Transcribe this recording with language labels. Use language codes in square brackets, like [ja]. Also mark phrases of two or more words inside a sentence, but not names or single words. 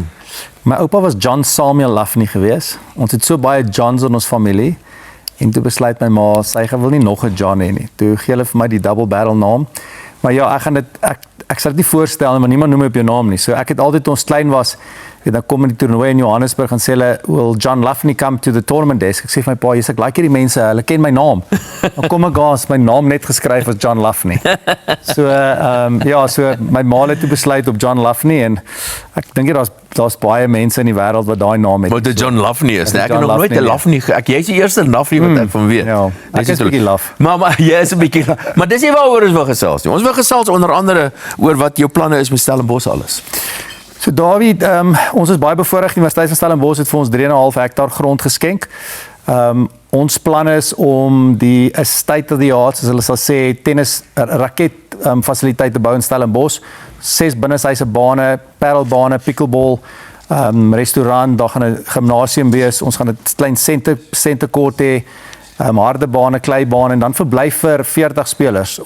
[af] My oupa was John Samuel Loughney geweest. Ons het so baie Johns in ons familie. En toe besluit my ma, sy wil nie nog 'n John hê nie. Toe gee hulle vir my die [en] double barrel [af] naam. Maar ja, ek sal dit nie voorstel nie, maar niemand noem my op jou naam nie. So ek het altyd, toe ons klein was, dan kom in die toernooi in Johannesburg en sê hulle, [en] will John Lafney come to the tournament desk? [af] Ek sê vir my pa, ek like hierdie mense, hulle ken my naam. Dan kom ek gas, my naam net geskryf as John Lafney. So so my ma het toe besluit op John Lafney en ek dink daar's baie mense in die wêreld wat daai naam het. Wat die John Lafney is. Dis Ek het John nog nooit 'n Lafney, Lafney jy's die eerste Lafney wat ek van weet. Ja, ek is 'n bietjie laf. Maar jy is 'n bietjie. Maar dis nie waaroor ons wil gesels nie. Ons wil gesels onder andere oor wat jou planne is met Stellenbosch alles. So David, ons is baie bevoorreg. Die Universiteit van Stellenbosch het vir ons 3,5 hektaar grond geskenk. Ons plan is om die [en] state of the art, [af] soos hulle sal sê, tennis raket fasiliteit te bou in Stellenbosch. 6 binneshuise bane, paddlebane, pickleball, restaurant, daar gaan 'n gimnasium wees. Ons gaan 'n klein sentekort hê, harde bane, kleibane en dan verblyf vir 40 spelers.